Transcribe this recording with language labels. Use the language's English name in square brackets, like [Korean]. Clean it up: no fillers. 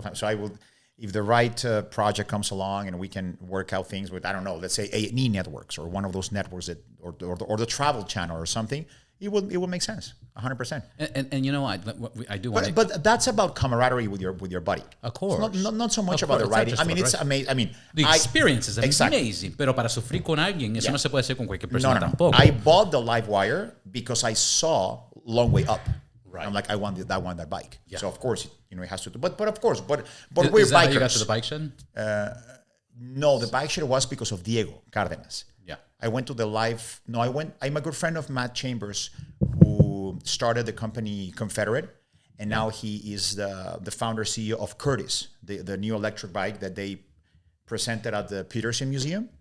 [English] So I will, if the right project comes along and we can work out things with, I don't know, let's say A&E networks or one of those networks that, or the Travel Channel or something, it will make sense, 100%. And you know, I do want. But that's about camaraderie with your buddy. Of course. It's not so much about the writing. I mean, it's amazing. I mean, the experience is amazing. [Spanish] Pero para sufrir con alguien, eso no se puede hacer con cualquier persona tampoco. [English] I bought the Livewire because I saw Long Way Up. Right. I'm like, I want that bike. Yeah. So of course, it has to do. But of course, but Is we're that how bikers. you got to the bike shed? No, the bike shed was because of Diego Cardenas. Yeah. I went to the live. No, I'm a good friend of Matt Chambers, who started the company Confederate, and now he is the founder CEO of Curtis, the new electric bike that they presented at the Peterson Museum.